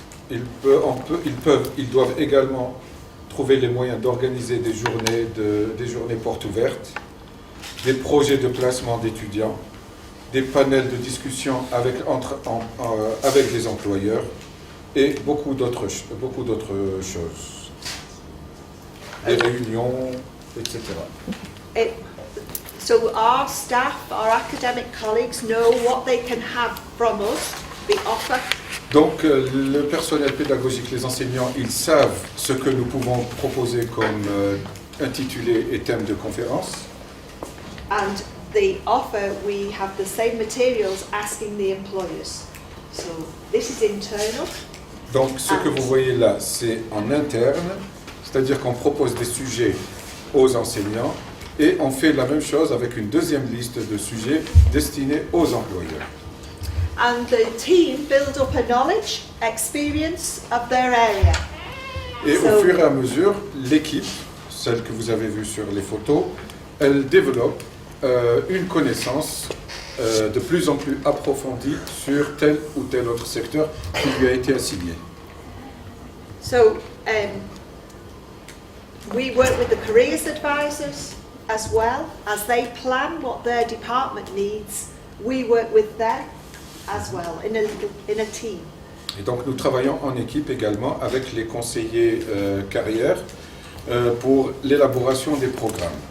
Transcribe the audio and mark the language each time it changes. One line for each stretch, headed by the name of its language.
French: Ils doivent également trouver les moyens d'organiser des journées portes ouvertes, des projets de placement d'étudiants, des panels de discussion avec les employeurs et beaucoup d'autres choses. des réunions, etc.
English: It, so our staff, our academic colleagues know what they can have from us, the offer.
French: Donc le personnel pédagogique, les enseignants, ils savent ce que nous pouvons proposer comme intitulé et thème de conférence.
English: And the offer, we have the same materials asking the employers. So this is internal.
French: Donc ce que vous voyez là, c'est en interne, c'est-à-dire qu'on propose des sujets aux enseignants et on fait la même chose avec une deuxième liste de sujets destinés aux employeurs.
English: And the team build up a knowledge, experience of their area.
French: Et
English: So-
French: au fur et à mesure, l'équipe, celle que vous avez vue sur les photos, elle développe une connaissance de plus en plus approfondie sur tel ou tel autre secteur qui lui a été assigné.
English: So we work with the careers advisors as well. As they plan what their department needs, we work with them as well in a team.
French: Et donc nous travaillons en équipe également avec les conseillers carrières pour l'élaboration des programmes.